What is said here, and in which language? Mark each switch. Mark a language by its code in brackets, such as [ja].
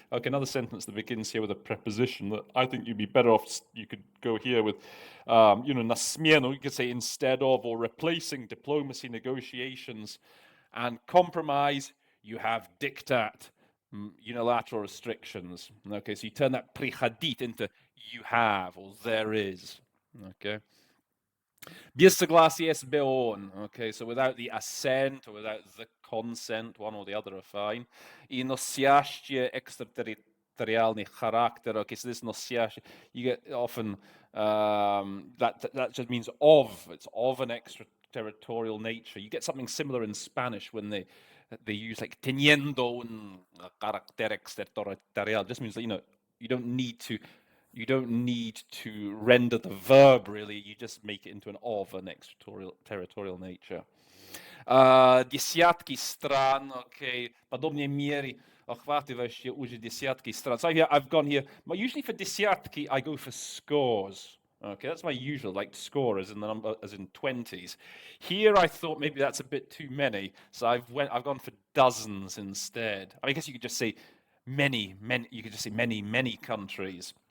[en] Okay, another sentence that begins here with a preposition that I think you'd be better off, you could go here with, [cs] na směnu, [en] you could say instead of or replacing diplomacy, negotiations, and compromise, you have diktat, unilateral restrictions. Okay, so you turn that [ru] приходить [en] into you have or there is. [ru] Okay. Без согласия с БОН. [en] Okay, so without the assent or without the consent, one or the other are fine. [ru] И носящие экстерриториальный характер. [en] Okay, so this [ru] носящий, [en] you get often that just means of. It's of an extraterritorial nature. You get something similar in Spanish when they use like [es] teniendo un carácter extraterritorial. [en] It just means that you don't need to render the verb, really. You just make it into an of, an extraterritorial nature. [ru] Десятки стран, [en] okay, [ru] подобные меры, охватывающие уже десятки стран. [en] So I've gone here. Usually for [ru] десятки, [en] I go for scores. Okay, that's my usual, like score as in the number, as in 20s. Here I thought maybe that's a bit too many, so I've gone for dozens instead. I guess you could just say many. You could just say many countries.